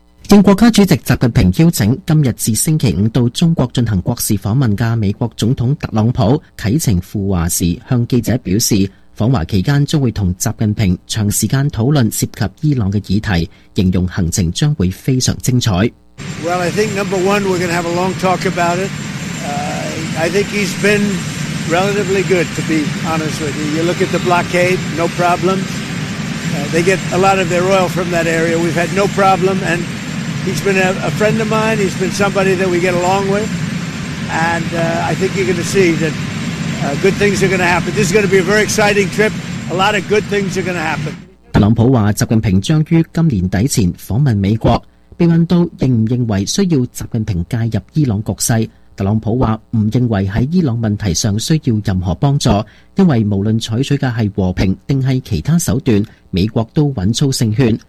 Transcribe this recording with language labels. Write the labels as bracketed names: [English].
[Chinese] 应国家主席习近平邀请，今日至星期五到中国进行国事访问的美国总统特朗普启程赴华时，向记者表示，访华期间将会同习近平长时间讨论涉及伊朗的议题，形容行程将会非常精彩。 [English] Well, I think number one, we're going to have a long talk about it. I think he's been relatively good, to be honest with you. You look at the blockade, no problem. They get a lot of their oil from that area. We've had no problem, andHe's been a friend of mine. He's been somebody that we get along with. And I think you're going to see that good things are going to happen. This is going to be a very exciting trip. A lot of good things are going to happen. [Chinese] 特朗普说习近平将于今年底前访问美国。被问到认不认为需要习近平介入伊朗局势，特朗普说不认为在伊朗问题上需要任何帮助，因为无论采取的是和平还是其他手段，美国都稳操胜券。